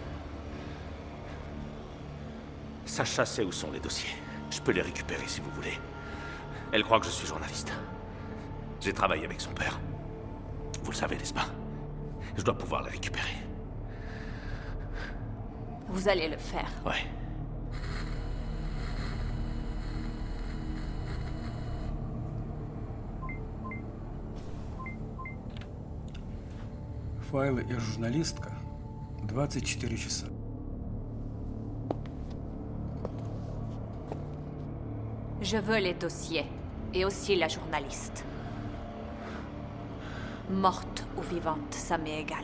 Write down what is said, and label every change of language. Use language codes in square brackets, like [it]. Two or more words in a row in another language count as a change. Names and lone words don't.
[fr] Sacha sait où sont les dossiers. Je peux les récupérer si vous voulez. Elle croit que je suis journaliste. J'ai travaillé avec son père. Vous le savez, n'est-ce pas? Je dois pouvoir les récupérer. Vous allez le faire. Ouais. [ru] Файлы и журналистка. 24 часа. [fr] Je veux les dossiers. Et aussi la journaliste. Morte ou vivante, ça m'est égal.